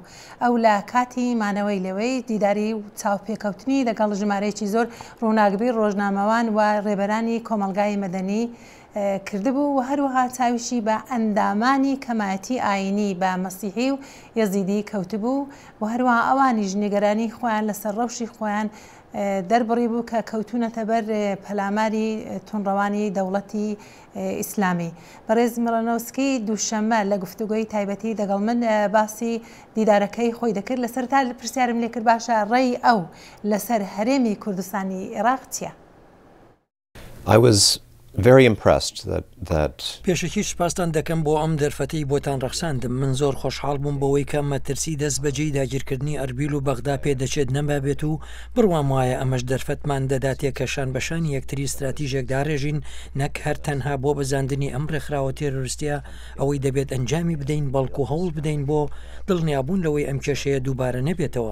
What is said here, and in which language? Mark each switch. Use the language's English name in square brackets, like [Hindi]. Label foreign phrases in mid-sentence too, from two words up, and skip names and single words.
[Central Kurdish] ئەو لە کاتی مانەوەی لەوەی دیداری و چاوپێکەوتنی لەگەڵ ژمارەیەکی زۆر ڕووناکبی ڕۆژنامەوان و ڕێبەرانی کۆمەلگای مەدەنی کردبوو و هەروەها چاویشی بە ئەندامانی کەمایەتی ئاینی بە مەسیحی و یەزیدی کەوتبوو و هەروەها ئەوانیش نیگەرانی خۆیان لەسەر ڕەوشی خۆیان دەربڕی بوو کە کەوتونەتە بەر پەلاماری تونڕەوانی دەوڵەتی ئیسلامی. بەڕێز مەڵەنۆفسکی دووشەممە لە گفتوگۆی تایبەتی دەگەڵ من باسی دیدارەکەی خۆی دەکرد لەسەر تا پرسیارم لێ کرد باشە ڕێی ئەو لەسەر هەرێمی کوردستانی عێراق چییە؟ [English] very impressed that [Central Kurdish] پێشەکی سپاسان دەکەم بۆ ئەم دەرفەتەی بۆتان ڕەخساندم. من زۆر خۆشحاڵ بووم بەوەی کە مەترسی دەست بەجێی داگیرکردنی ئەربیل و بەغدا پێدەچێت نەمابێت و بڕوام وایە ئەمەش دەرفەتمان دەداتێ کەشان بەشانی یەکتری استراتیژێک داڕێژین نەک هەر تەنها بۆ بەزاندنی ئەم ڕێکخراوە تێرۆریستیە ئەوەی دەبێت ئەنجامی بدەین بەڵکو هەوڵ بدەین بۆ دڵنیابوون لەوەی ئەم کێشەیە دووبارە نەبێتەوە.